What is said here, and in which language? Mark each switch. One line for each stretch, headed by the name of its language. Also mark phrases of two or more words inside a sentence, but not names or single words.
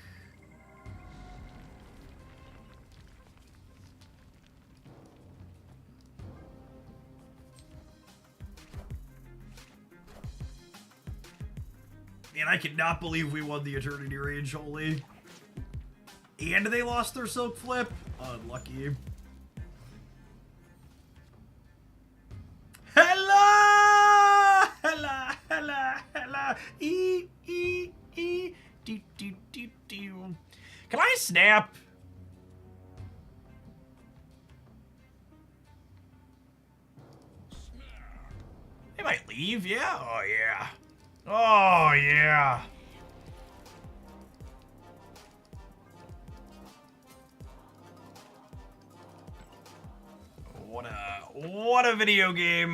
English: Man, I cannot believe we won the Eternity Rage, holy. And they lost their Silk Flip? Unlucky. Hela! Hela! Hela! Hela! E! E! E! Do, do, do, do. Can I snap? They might leave, yeah? Oh, yeah. Oh, yeah. What a video game.